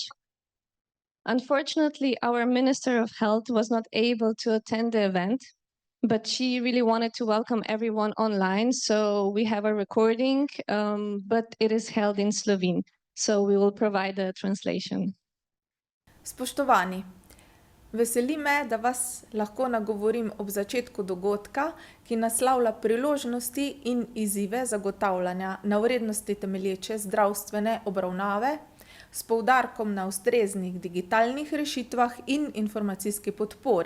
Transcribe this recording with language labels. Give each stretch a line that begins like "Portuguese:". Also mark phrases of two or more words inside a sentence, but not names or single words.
English: Unfortunately, our Minister of Health was not able to attend the event, but she really wanted to welcome everyone online. So we have a recording, but it is held in Slovene. So we will provide a translation.
Slovenian: Spoštovani, veseli me, da vas lahko nagovorim ob začetku dogodka, ki naslavlja priložnosti in izzive zagotavljanja na vrednosti temelječe zdravstvene obravnave s poudarkom na ustreznih digitalnih rešitvah in informacijski podpori.